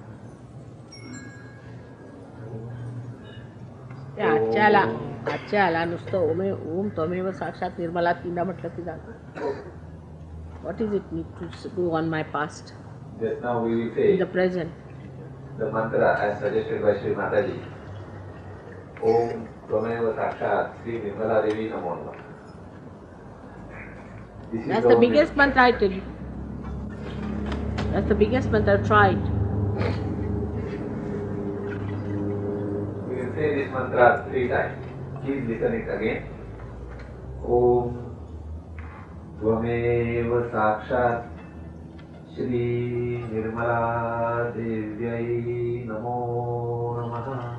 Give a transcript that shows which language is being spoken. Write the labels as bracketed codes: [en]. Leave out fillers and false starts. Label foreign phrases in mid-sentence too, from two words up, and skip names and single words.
[mr] आजच्या आला नुसतं [sa] ओम त्वमेव साक्षात निर्मला [mr] तीनदा म्हटलं की झालं. [en] What is it need to do on my past? Just now we will say In the present. the mantra as suggested by Sri Mataji. [sa] Om Tvameva Sakshat Sri Nirmala Devi Namo Namah. [en] That's the biggest mantra I tell you. That's the biggest mantra I've tried. We will say this mantra 3 times. Please listen it again. [sa] Om Tvameva Sakshat Shri Nirmala Devyai Namo Namaha.